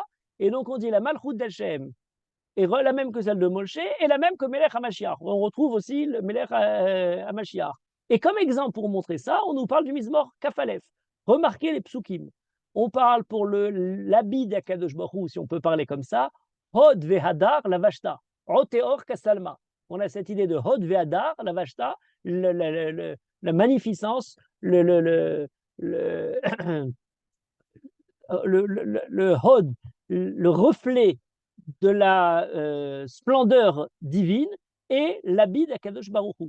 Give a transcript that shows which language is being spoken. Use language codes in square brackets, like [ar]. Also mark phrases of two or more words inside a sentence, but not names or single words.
[fr] Et donc on dit la Malchut d'Hachem est la même que celle de Moshe et la même que [he] מלך המשיח. [fr] On retrouve aussi le [he] מלך המשיח. [fr] Et comme exemple pour montrer ça, on nous parle du [he] מזמור ק"א. [fr] Remarquez les psukim. On parle pour l'habit d' [he] הקדוש ברוך הוא, [fr] si on peut parler comme ça, [he] הוד והדר לבשת, עוטה אור כשלמה. [fr] On a cette idée de [he] הוד והדר לבשת, [fr] la magnificence, le Hod, le reflet de la splendeur divine et l'habit d' [he] הקדוש ברוך הוא.